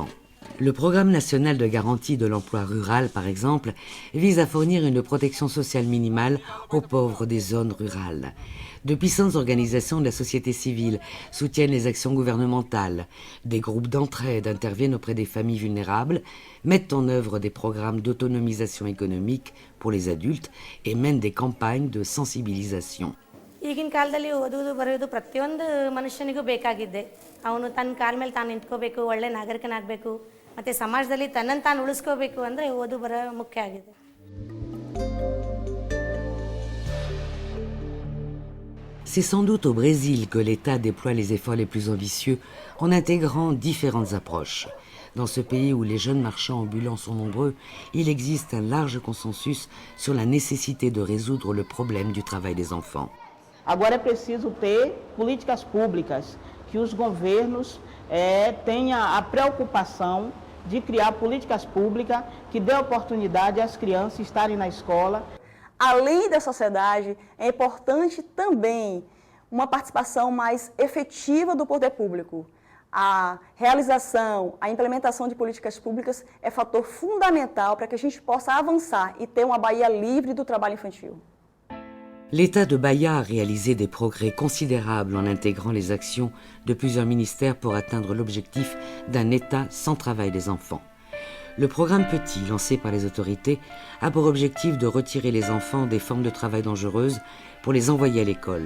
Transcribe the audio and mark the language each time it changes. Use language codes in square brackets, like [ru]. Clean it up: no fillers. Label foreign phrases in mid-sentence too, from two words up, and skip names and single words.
[fr] Le programme national de garantie de l'emploi rural, par exemple, vise à fournir une protection sociale minimale aux pauvres des zones rurales. De puissantes organisations de la société civile soutiennent les actions gouvernementales. Des groupes d'entraide interviennent auprès des familles vulnérables, mettent en œuvre des programmes d'autonomisation économique pour les adultes et mènent des campagnes de sensibilisation. [kn] ಈಗಿನ ಕಾಲದಲ್ಲಿ ಓದುವುದು ಬರೆಯೋದು ಪ್ರತಿಯೊಂದು ಮನುಷ್ಯನಿಗೂ ಬೇಕಾಗಿದೆ. ಅವನು ತನ್ನ ಕಾಲ ಮೇಲೆ ತಾನು ನಿಂತ್ಕೋಬೇಕು, ಒಳ್ಳೆ ನಾಗರಿಕನಾಗಬೇಕು, ಮತ್ತು ಸಮಾಜದಲ್ಲಿ ತನ್ನನ್ನು ತಾನು ಉಳಿಸ್ಕೋಬೇಕು ಅಂದರೆ ಓದು ಬರೋ ಮುಖ್ಯ ಆಗಿದೆ. [fr] C'est sans doute au Brésil que l'État déploie les efforts les plus ambitieux en intégrant différentes approches. Dans ce pays où les jeunes marchands ambulants sont nombreux, il existe un large consensus sur la nécessité de résoudre le problème du travail des enfants. [pt] Agora é preciso ter políticas públicas, que os governos tenham a preocupação de criar políticas públicas que dê oportunidade às crianças estarem na escola. Além da sociedade, é importante também uma participação mais efetiva do poder público. A realização, a implementação de políticas públicas é fator fundamental para que a gente possa avançar e ter uma Bahia livre do trabalho infantil. [fr] L'État de Bahia a réalisé des progrès considérables en intégrant les actions de plusieurs ministères pour atteindre l'objectif d'un État sans travail des enfants. Le programme Petit, lancé par les autorités, a pour objectif de retirer les enfants des formes de travail dangereuses pour les envoyer à l'école.